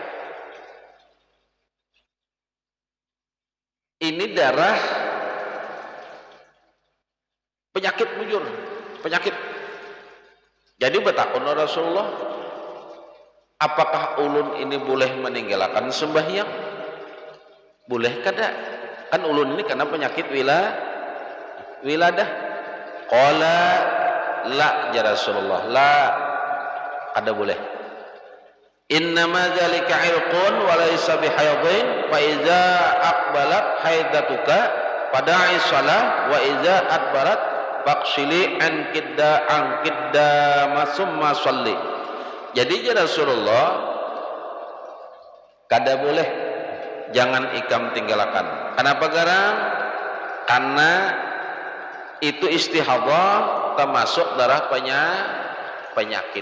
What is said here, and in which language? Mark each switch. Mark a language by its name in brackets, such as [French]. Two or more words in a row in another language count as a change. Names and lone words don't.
[Banjar] Ini darah penyakit bujur, penyakit. Jadi bertakun Rasulullah, apakah ulun ini boleh meninggalkan sembahyang? Boleh kada? Kan ulun ini karena penyakit wiladah. [Arabic] قال لا يا رسول الله لا, [Banjar] kada boleh. [Arabic] إنما ذلك عرق وليس بحيض فإذا أقبلت حيضتك فدعي الصلاة وإذا أدبرت فاغسلي عنك الدم ثم صلي. [Banjar] Jadi [Arabic] يا رسول الله, [Banjar] kada boleh, jangan ikam tinggalkan. Kenapa garang? Karena itu istihadah termasuk darah penyakit.